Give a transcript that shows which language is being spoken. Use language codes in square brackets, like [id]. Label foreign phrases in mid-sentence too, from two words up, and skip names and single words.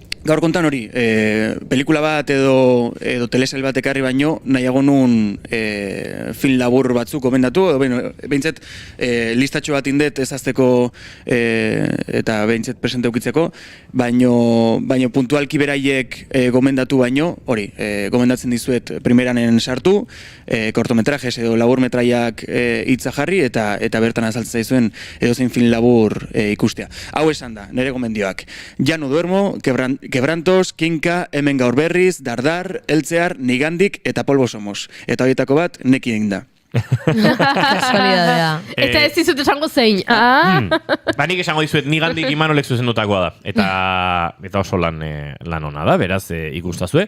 [eu] gaur kontan hori, pelikula bat edo telesail bat ekarri baino, nahiago nun film labur batzuk gomendatu, edo behintzet listatxo bat indet ezazteko eta behintzet presente ukitzeko, baino puntualki beraiek gomendatu baino, hori, gomendatzen dizuet primeranen sartu, kortometrajes edo laburmetraiak hitza jarri eta bertan azaltzen zaizuen edozein film labur ikustea. Hau esan da, nire gomendioak. Ya no duermo, Quebrantos, Kinka, Hemen gaur berriz, Dardar, Eltzear, Nigandik eta Polvo somos. Eta horietako bat neki egin da. Kasualidadea. Eta ez dizut esango zein. Nik esango dizuet, Nigandik Imanolek zuzendutakoa da. Eta oso lan ona da, beraz ikustazue.